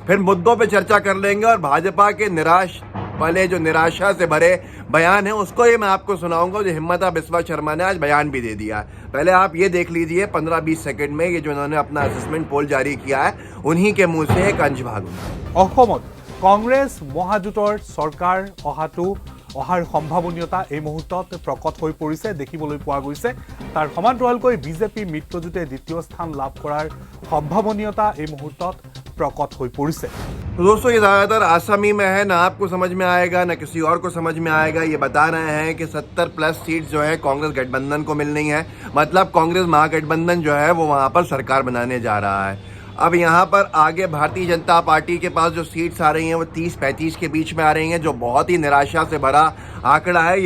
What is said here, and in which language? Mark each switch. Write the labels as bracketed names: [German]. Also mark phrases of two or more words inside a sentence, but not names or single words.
[Hindi] फिर मुद्दों पे चर्चा कर लेंगे और भाजपा के जो निराशा से भरे बयान है उसको ये मैं आपको सुनाऊंगा, जो हिम्मता बिस्वा शर्मा ने आज बयान भी दे दिया है। पहले आप ये देख लीजिए 15-20 सेकंड में ये जो इन्होंने अपना [English] assessment poll [Hindi] जारी किया है, उन्हीं के मुंह से एक अंश भागूंगा। [Assamese] অসমত কংগ্ৰেছ মহাজোঁটৰ চৰকাৰ অহাৰ সম্ভাৱনীয়তা এই মুহূৰ্তত প্ৰকট হৈ পৰিছে, দেখিবলৈ পোৱা গৈছে। তাৰ সমান্তৰালকৈ বিজেপি মিত্ৰজোঁটে দ্বিতীয় স্থান লাভ কৰাৰ সম্ভাৱনীয়তা এই মুহূৰ্তত প্ৰকট হৈ পৰিছে। [Hindi] तो दोस्तों, ये ज्यादातर आसामी में है, ना आपको समझ में आएगा ना किसी और को समझ में आएगा। ये बता रहे हैं कि 70 प्लस सीट जो है कांग्रेस गठबंधन को मिलनी है, मतलब कांग्रेस महागठबंधन जो है वो वहां पर सरकार बनाने जा रहा है। अब यहाँ पर आगे भारतीय जनता पार्टी के पास जो सीट्स आ रही हैं वो 30-35 के बीच में आ रही हैं, जो बहुत ही निराशा से भरा आंकड़ा है।